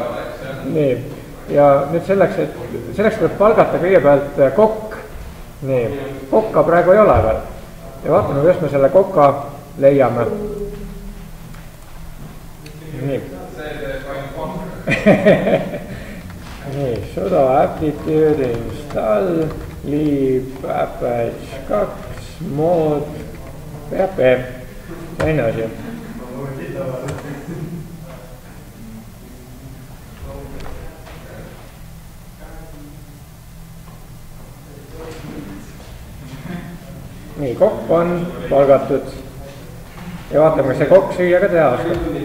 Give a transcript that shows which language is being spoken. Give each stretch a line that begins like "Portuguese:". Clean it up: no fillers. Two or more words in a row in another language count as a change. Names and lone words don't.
Estonian: Nii, ja nüüd selleks tuleb palgata kõigepealt kokk. Nii, kokka praegu ei ole veel. Ja vaatame, kuidas me selle kokka leiame. Nii. Nii,
English: sudo aptitude install, lib Apache 2, mod, PHP,
Estonian: teine asi. Nii, kokk on palgatud ja vaatame, kas see kokk süüa ka teha oskab.